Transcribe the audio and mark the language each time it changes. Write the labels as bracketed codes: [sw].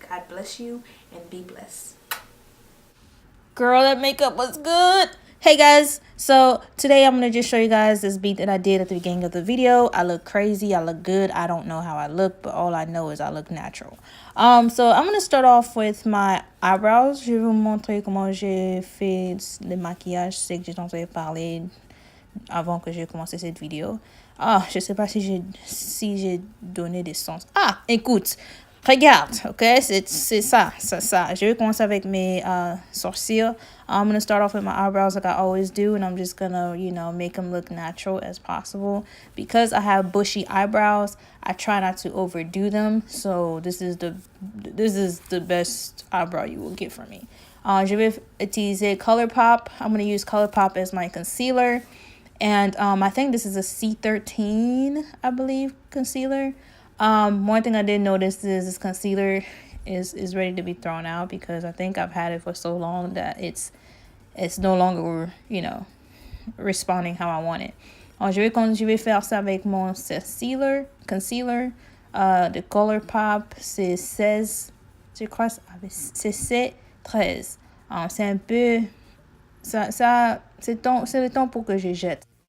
[en] God bless you and be blessed. Girl, that makeup was good. Hey guys, so today I'm going to just show you guys this beat that I did at the beginning of the video. I look crazy. I look good. I don't know how I look, but all I know is I look natural. So I'm going to start off with my eyebrows. [fr] Je vais vous montrer comment j'ai fait le maquillage. C'est que j'en ai parlé avant que j'ai commencé cette vidéo. Ah, je sais pas si j'ai donné des sens. Ah, écoute. Regarde, ok, c'est ça. Je vais commencer avec mes sourcils. [en] I'm going to start off with my eyebrows like I always do, and I'm just going to, you know, make them look natural as possible. Because I have bushy eyebrows, I try not to overdo them. So this is the best eyebrow you will get from me. [fr] Je vais utiliser ColourPop. [en] I'm going to use ColourPop as my concealer. And I think this is a C13, I believe, concealer. One thing I did notice is this concealer is ready to be thrown out because I think I've had it for so long that it's no longer, you know, responding how I want it. [fr] Je vais faire ça avec mon concealer de ColourPop. C'est 16, je crois, c'est C13. C'est un peu, c'est le temps pour que je jette.